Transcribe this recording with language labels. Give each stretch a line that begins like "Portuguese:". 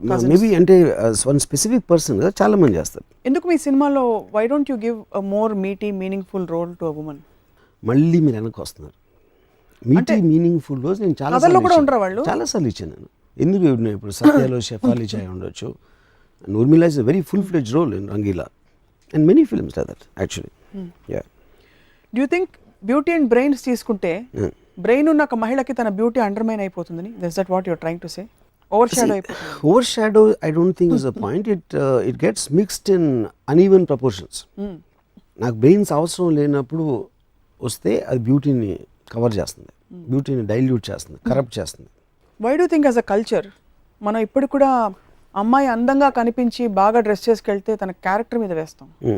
Telugu: Maybe అంటే
English: one specific person
Telugu: చాలా మంది చేస్తారు. ఎందుకు మీ సినిమాలో
English: Why don't you give a more meaty meaningful role to a woman?
Telugu: మళ్ళీ మీరు వెనక్కి వస్తున్నారు. మీటీ మీనింగ్ఫుల్ రోల్స్ నేను చాలాసార్లు ఇచ్చాను నేను. ఎందుకు ఇప్పుడు సత్యాలో షెఫాలి చాయ్ ఉండొచ్చు.
English: Urmila is a very full-fledged role in Rangila and many films like that actually. Yeah. Do you think beauty and brains
Telugu: తీసుకుంటే బ్రెయిన్ ఉన్న ఒక మహిళకి తన బ్యూటీ అండర్మైన్ అయిపోతుందని?
English: Is that what you're trying to say? Overshadow I don't think is the point. It gets mixed in uneven proportions.
Telugu: నాకు brains అవసరం లేనప్పుడు వస్తే అది బ్యూటీని కవర్ చేస్తుంది, బ్యూటీని డైల్యూట్ చేస్తుంది, కరప్ట్ చేస్తుంది.
English: Why do you think as a culture
Telugu: మనం ఇప్పుడు కూడా అమ్మాయి అందంగా కనిపించి బాగా డ్రెస్ చేసుకెళ్తే తన క్యారెక్టర్ మీద వేస్తాం?